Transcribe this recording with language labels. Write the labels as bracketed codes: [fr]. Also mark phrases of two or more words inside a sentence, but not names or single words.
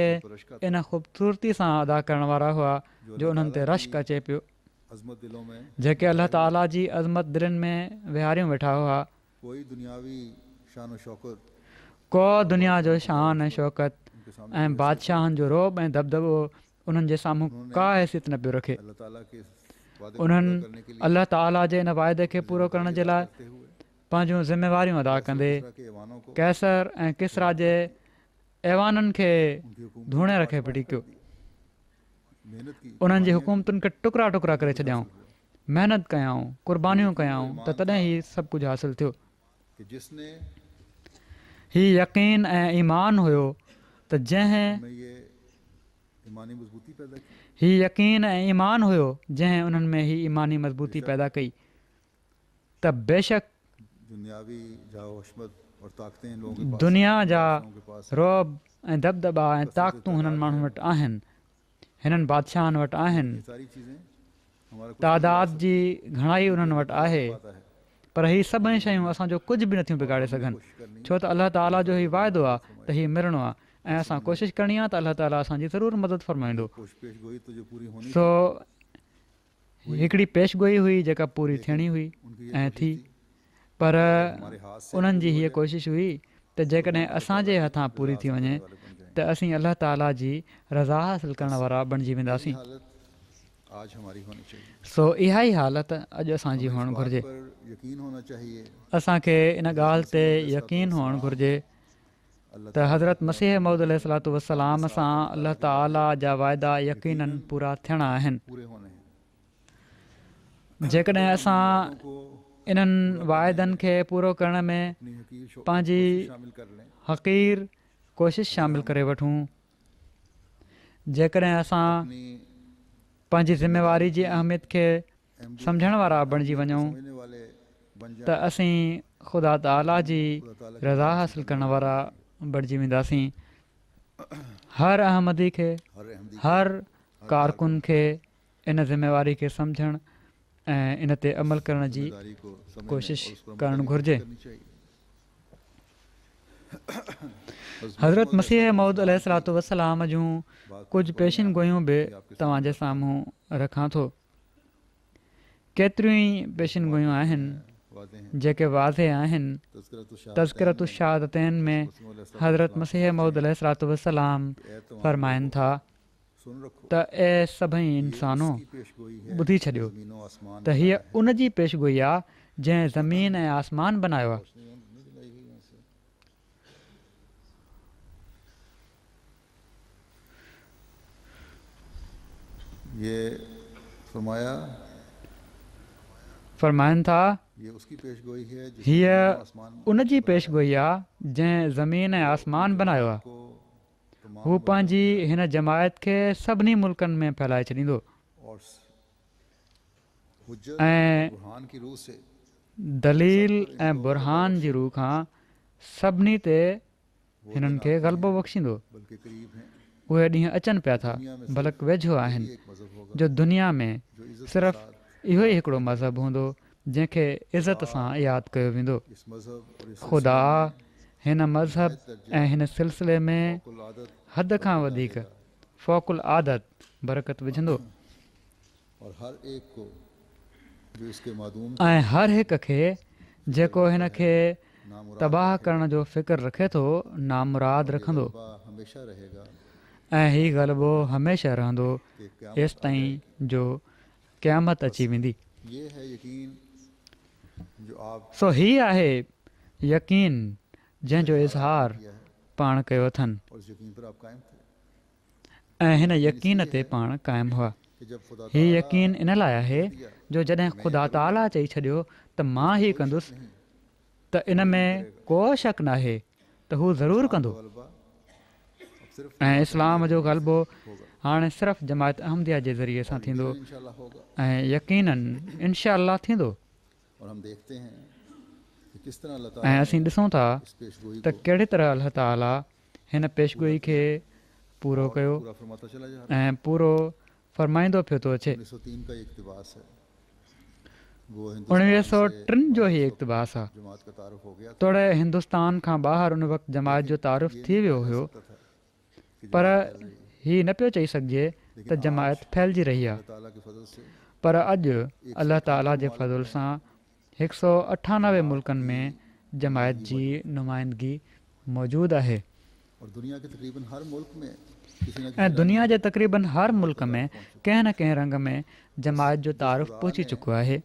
[ur] रश्क [sd] इन ख़ूबसूरती सां अदा करण वारा हुआ जो उन्हनि ते रश्क अचे पियो, [ur] عظمت دلوں میں [sd] जेके अलाह ताला जी अज़मत दिलनि में विहारियूं वेठा हुआ। [ur] کوئی دنیاوی شان اور شوکت [sd] को दुनिया जो शान ऐं शौक़त [ur] ان کے سامنے [sd] ऐं बादशाहनि जो रोब ऐं दबदबो उन्हनि जे साम्हूं का हैसियत न पियो रखे। [ur] اللہ تعالیٰ کے وعدے کو [sd] उन्हनि [ur] پورا کرنے کے لیے [sd] अलाह ताला जे इन वाइदे खे पूरो करण जे लाइ [ur] کرتے ہوئے [sd] पंहिंजूं ज़िमेवारियूं अदा कंदे [ur] کسریٰ کے ایوانوں کو [sd] कैसर ऐं किसरा जे ऐवाननि खे [ur] ان کی حکومت [sd] धूणे रखे फिटी कयो, [ur] محنت کی [sd] उन्हनि जी हुकूमतुनि खे टुकड़ा टुकड़ा करे छॾियऊं, महिनत कयऊं, क़ुर्बानियूं कयऊं त तॾहिं ही सभु कुझु हासिलु थियो। [ur] کہ جس نے [sd] ही यकीन ऐं ईमान हुयो त जंहिं [ur] میں یہ ایمانی مضبوطی پیدا کی, [sd] ही यकीन ऐं ईमान हुयो जंहिं उन्हनि में ही ईमानी मज़बूती पैदा कई त बेशक [ur] دنیاوی جاہ حشمت اور طاقتیں ان لوگوں کے پاس [sd] दुनिया जा [ur] لوگوں کے پاس [sd] रोब ऐं दबदबा ऐं ताक़तूं हिननि माण्हुनि वटि आहिनि, हिननि बादशाहनि वटि आहिनि, [ur] یہ ساری چیزیں ہمارا کچھ [sd] तादाद जी घणाई उन्हनि वटि आहे, [ur] آتا ہے. [sd] पर ही सभई शयूं असांजो कुझु बि नथियूं बिगाड़े सघनि, छो त अलाह ताला जो हीउ वाइदो आहे त हीउ मिलणो आहे ऐं असां कोशिशि करणी आहे त अलाह ताला असांजी ज़रूरु मदद फरमाईंदो। [ur] پیش گوئی تو جو پوری ہونی [sd] सो हिकिड़ी पेशगोई हुई जेका पूरी थियणी हुई [ur] ان کی یہ [sd] ऐं [ur] कोशिश थी, थी [sd] पर [ur] ہمارے ہاتھ سے [sd] उन्हनि जी हीअ कोशिशि हुई त जेकॾहिं असांजे हथां पूरी थी वञे त असीं अलाह ताला जी रज़ा हासिलु करण वारा बणिजी वेंदासीं। [ur] حالت آج ہماری ہونی چاہیے. [sd] सो इहा ई हालत अॼु असांजी [ur] ہمیں اس [sd] हुअणु [ur] बात [sd] घुरिजे। [ur] پر یقین ہونا چاہیے [sd] असांखे इन ॻाल्हि ते यकीन हुअणु घुरिजे [ur] अल्लाह [sd] त हज़रत मसीह मौद [ar] عليه الصلاة والسلام [sd] सां अलाह ताला जा वाइदा यकीनन पूरा थियणा आहिनि। [ur] پورے ہونے ہیں. [sd] जेकॾहिं असां [ur] को [sd] इन्हनि वाइदनि खे पूरो करण में [ur] اپنی حقیر [sd] पंहिंजी [ur] شامل کر لیں, [sd] हक़ीर कोशिशि शामिलु करे वठूं, जेकॾहिं असां [ur] अपनी [sd] पंहिंजी ज़िमेवारी जी अहमियत खे सम्झण वारा बणिजी वञूं [ur] سمجھنے والے بن [sd] त असीं ख़ुदा ताला जी रज़ा हासिलु करण वारा बणिजी वेंदासीं। हर अहमदी खे, हर कारकुन खे इन ज़िमेवारी खे सम्झणु ऐं इन ते अमल करण जी [ur] ذمہ داری کو سمجھنے [sd] कोशिशि [ur] اور اس پر عمل [sd] करणु [ur] کرنے کی [sd] घुरिजे। [ur] کرنی چاہیے. [sd] हज़रत मसीह मौद [ar] عليه الصلاة والسلام [sd] जूं कुझु पेशिन गोयूं बि तव्हांजे साम्हूं रखां थो। केतिरियूं ई पेशिन गोयूं आहिनि [ur] وعدے ہیں [sd] जेके वाज़े आहिनि। तज़किरतु शहादतैन में हज़रत मसीह मौद [ar] عليه الصلاة والسلام [sd] फ़रमाइनि था [ur] سن رکھو [sd] त ए सभई इंसानो [ur] کی پیشگوئی ہے [sd] ॿुधी छॾियो [ur] زمین و آسمان [sd] त हीअ उन जी पेशगोई आहे जंहिं ज़मीन ऐं आसमान बनायो आहे। [ur] یہ فرمایا [sd] फ़रमाइनि था [ur] یہ اس کی پیشگوئی ہے جس نے [sd] हीअ [ur] زمین و آسمان [sd] उन जी पेशगोई आहे जंहिं ज़मीन ऐं आसमान बनायो आहे। [ur] کو تمام [sd] हू पंहिंजी हिन जमायत खे सभिनी मुल्कनि में फैलाए छॾींदो [ur] اور حجت [sd] ऐं [ur] برہان کی رو سے [sd] दलील ऐं बुरहान जी रूह खां सभिनी ते हिननि खे ग़लबो बख़्शींदो। [ur] بلکہ قریب ہیں. [sd] उहे ॾींहं अचनि पिया था, बल्कि वेझो आहिनि, [ur] ایک مذہب ہوگا جو دنیا میں جو عزت کے [sd] सिर्फ़ु [ur] साथ [sd] इहो ई हिकिड़ो मज़हब हूंदो जंहिंखे इज़त सां यादि कयो वेंदो। [ur] اس مذہب اور اس [sd] ख़ुदा हिन मज़हब ऐं हिन सिलसिले में [ur] کل عادت [sd] हद खां वधीक फ़ौकुल आदत बरकत विझंदो [ur] اور ہر ایک کو جو اس کے معدوم [sd] ऐं हर हिक खे जेको हिन खे [ur] नामुराद [sd] तबाह करण जो फ़िक्र रखे थो नामुराद रखंदो। [ur] ہمیشہ رہے گا [sd] ऐं हीउ ग़लबो हमेशह रहंदो [ur] کہ قیامت [sd] एसि ताईं जो क़यामत अची वेंदी। [ur] یہ ہے یقین جو آپ [sd] सो हीउ आहे यकीन जंहिंजो इज़हार [ur] کیا ہے [sd] पाण कयो अथनि [ur] اور اس یقین پر آپ قائم تھے [sd] ऐं हिन यकीन ते पाण क़ाइमु हुआ। [ur] کہ جب خدا [sd] हीउ यकीन इन लाइ आहे जो जॾहिं ख़ुदा ताला चई छॾियो त मां ही कंदुसि त इन में को शक नाहे त हू ज़रूरु कंदो। [ur] غلبہ اب صرف [sd] ऐं इस्लाम जो ग़लबो हाणे सिर्फ़ु जमायत अहमदिया जे ज़रिए सां थींदो [ur] انشاءاللہ ہوگا. [sd] ऐं यकीनन [ar] إن شاء الله [sd] थींदो। [ur] اور ہم دیکھتے ہیں کہ کس طرح اللہ [sd] ऐं ताला असीं ॾिसूं था [ur] اس پیشگوئی [sd] त कहिड़े तरह अल्लाह ताला हिन पेशगोई खे पूरो कयो [ur] پورا فرماتا چلا جا رہا [sd] ऐं पूरो फरमाईंदो पियो थो अचे। [ur] ہے۔ 1903 کا اقتباس ہے وہ [sd] 1903 जो ई इक़्तिबास आहे। [ur] جماعت کا تعارف ہو گیا [sd] तोड़े हिंदुस्तान खां ॿाहिरि उन वक़्तु जमायत जो तारुफ़ थी वियो हुयो, [ur] تھا کہ [sd] पर हीउ न पियो चई सघिजे त जमायत फैलिजी रही आहे। [ur] اللہ تعالیٰ کے فضل سے [sd] पर अॼु अल्लाह ताला जे फज़ल सां 198 मुल्कनि में जमायत जी नुमाइंदगी मौजूदु आहे [ur] اور دنیا کے تقریباً ہر ملک میں کسی نہ [sd] ऐं दुनिया जे तक़रीबन हर मुल्क में कंहिं न कंहिं रंग में जमायत जो तारुफ़ पहुची चुको आहे।